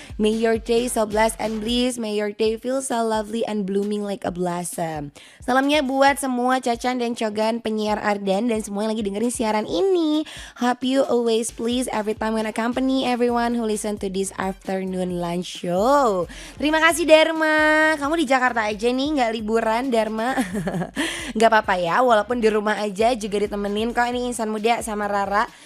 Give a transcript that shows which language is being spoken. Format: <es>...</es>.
<en>May your day so blessed and bliss. May your day feel so lovely and blooming like a blossom.</en> <id>Salamnya buat semua Cacan dan Cogan penyiar Ardan dan semua yang lagi dengerin siaran ini.</id> <en>Hope you always please every time when accompany everyone who listen to this afternoon lunch show.</en> <id>Terima kasih Dharma. Kamu di Jakarta aja nih, gak liburan Dharma. Gak apa-apa ya, walaupun di rumah aja juga ditemenin kok ini insan muda sama Rara.</id>